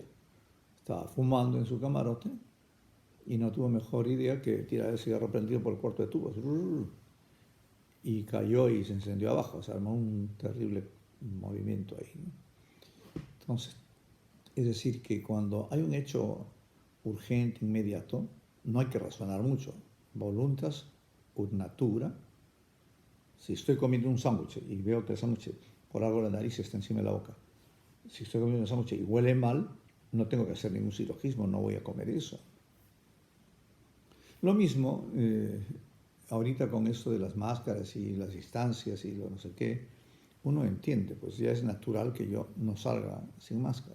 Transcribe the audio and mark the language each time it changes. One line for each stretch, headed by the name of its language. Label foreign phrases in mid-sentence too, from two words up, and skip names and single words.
Spanish: Estaba fumando en su camarote y no tuvo mejor idea que tirar el cigarro prendido por el cuarto de tubos. Y cayó y se encendió abajo. Se armó un terrible movimiento ahí, ¿no? Entonces, es decir, que cuando hay un hecho urgente, inmediato, no hay que razonar mucho.
Latin: Voluntas ut natura.
Spanish: Si estoy comiendo un sándwich y veo que el sándwich por algo la nariz está encima de la boca, si estoy comiendo un sándwich y huele mal, no tengo que hacer ningún silogismo, no voy a comer eso. Lo mismo, ahorita con esto de las máscaras y las distancias y lo no sé qué, uno entiende, pues ya es natural que yo no salga sin máscara.